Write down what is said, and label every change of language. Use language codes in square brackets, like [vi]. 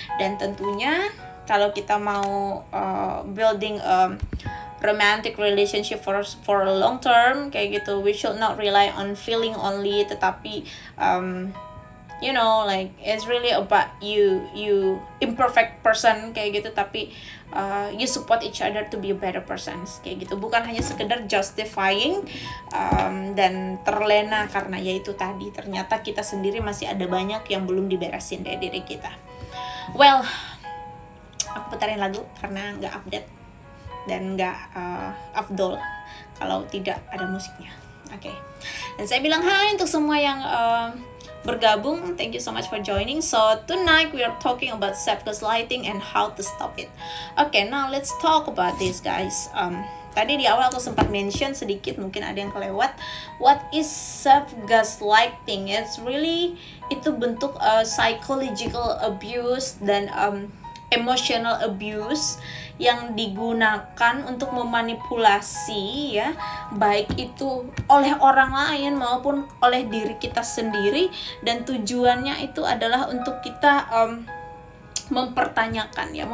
[id] Dan tentunya kalau kita mau [en] building a romantic relationship for a long term [id] kayak gitu, [en] we should not rely on feeling only, [id] tetapi [en] you know, like it's really about you imperfect person [id] kayak gitu, tapi [en] you support each other to be a better person [id] kayak gitu, bukan hanya sekedar justifying dan terlena karena ya itu tadi, ternyata kita sendiri masih ada banyak yang belum diberesin dari diri kita. Well, aku putarin lagu karena nggak update dan nggak afdol kalau tidak ada musiknya. Oke. Dan saya bilang hai untuk semua yang bergabung. [en] Thank you so much for joining. So tonight we are talking about self gaslighting and how to stop it. Okay, now let's talk about this, guys. [id] Tadi di awal aku sempat mention sedikit, mungkin ada yang kelewat. [en] What is self gaslighting? It's really [id] itu bentuk psychological abuse dan emotional abuse yang digunakan untuk memanipulasi ya, baik itu oleh orang lain maupun oleh diri kita sendiri, dan tujuannya itu adalah untuk kita mempertanyakan